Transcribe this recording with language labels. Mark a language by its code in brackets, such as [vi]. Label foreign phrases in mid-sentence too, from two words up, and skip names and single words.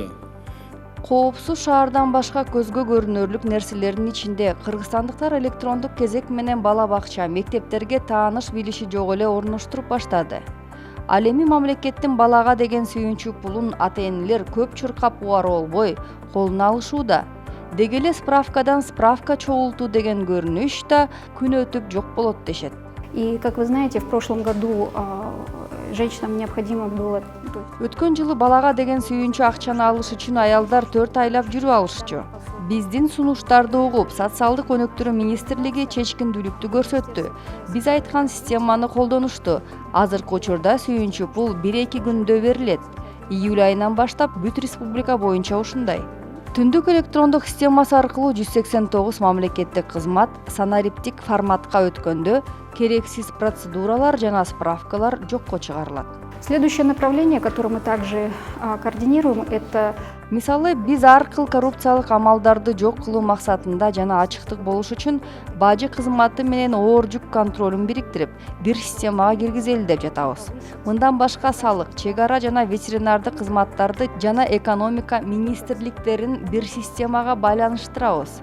[ky] Коопсуз шаардан башка көзгө көрүнөрлүк нерселердин ичинде кыргызстандыктар электрондук кезек менен бала бакча, мектептерге тааныш билиши жок эле орноштуруп баштады. Ал эми мамлекеттин балага деген сүйүнчү пулун ата-энелер көп чуркап убарып болбой колуна алышууда. Деги эле справкадан справка чогултуу деген көрүнүш да күн өтүп жок болот дешет. [ru] И, как вы знаете, в прошлом году женщинам необходимо было... [ky] Өткөн жылы балага деген сүйүнчү акчаны алыш үчүн аялдар 4 айлап жүрүп алышчу. Биздин сунуштарды угуп, социалдык өнүктүрүү министрлиги чечкиндүүлүктү көрсөттү. Биз айткан системаны колдонушту. Азыркы учурда сүйүнчү пул 1-2 күндө берилет. Июль айынан баштап бүт республика боюнча ушундай. Түндүк электрондук системасы аркылуу 189 мамлекеттик кызмат санариптик форматка өткөндө керексиз процедуралар жана справкалар жокко чыгарылат. [ru] Следующее направление, которое мы также координируем, это... [ky] Мисалы, биз ар кыл коррупциялык амалдарды жок кылуу максатында жана ачыктык болуш үчүн бажы кызматы менен оор жүк контролун бириктирип, бир системага киргизели деп жатабыз. Мындан башка салык, чек ара жана ветеринардык кызматтарды жана экономика министрликтерин бир системага байланыштырабыз.